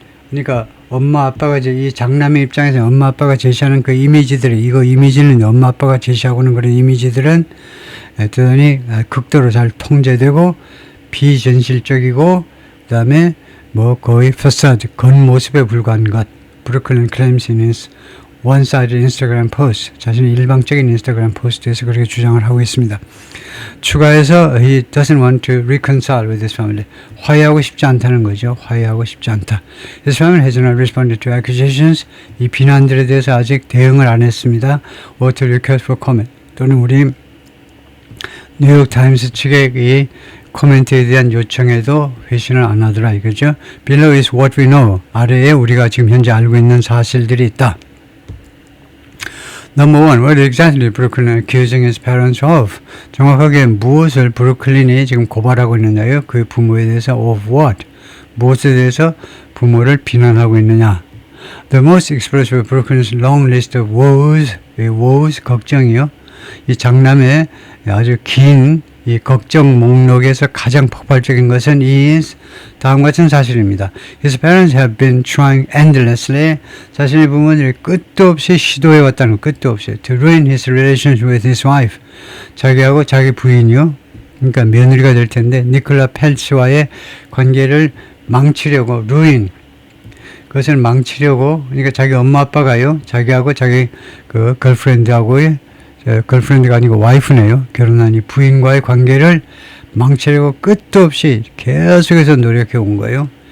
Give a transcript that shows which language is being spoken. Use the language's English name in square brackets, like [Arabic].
[Korean] 그러니까 엄마 아빠가 이제 이 장남의 입장에서 엄마 아빠가 제시하는 그 이미지들이 이거 이미지는 엄마 아빠가 제시하고는 그런 이미지들은 대단히 극도로 잘 통제되고 비전실적이고 그다음에 뭐 거의 파사드 겉모습에 불과한 것. [English] 브루클린 클레임스 in his one-sided Instagram post. [Korean] 자신의 일방적인 인스타그램 포스트에서 그렇게 주장을 하고 있습니다. 추가해서 [English] he doesn't want to reconcile with his family. [Korean] 화해하고 싶지 않다는 거죠. 화해하고 싶지 않다. [English] His family has not responded to accusations. [Korean] 이 비난들에 대해서 아직 대응을 안 했습니다. [English] or to request for comment. [Korean] 또는 우리 뉴욕타임스 측의 이 코멘트에 대한 요청에도 회신을 안 하더라 이거죠. [English] Below is what we know. [Korean] 아래에 우리가 지금 현재 알고 있는 사실들이 있다. [English] Number one, what exactly Brooklyn accusing his parents of? [Korean] 정확하게 무엇을 브루클린이 지금 고발하고 있느냐요? 그 부모에 대해서 [English] of what? [Korean] 무엇에 대해서 부모를 비난하고 있느냐? [English] The most expressive Brooklyn's long list of woes, woes [Korean] 걱정이요. 이 장남의 아주 긴 이 걱정 목록에서 가장 폭발적인 것은 is 다음과 같은 사실입니다. [English] His parents have been trying endlessly [Korean] 자신의 부모들이 끝도 없이 시도해 왔다는 끝도 없이 [English] to ruin his relationship with his wife [Korean] 자기하고 자기 부인이요. 그러니까 며느리가 될 텐데 니콜라 펠츠와의 관계를 망치려고 ruin 그것을 망치려고 그러니까 자기 엄마 아빠가요. 자기하고 자기 그 걸프렌드하고의 걸프렌드가 아니고 와이프네요. 결혼한 이 부인과의 관계를 망치려고 끝도 없이 계속해서 노력해 온 거예요.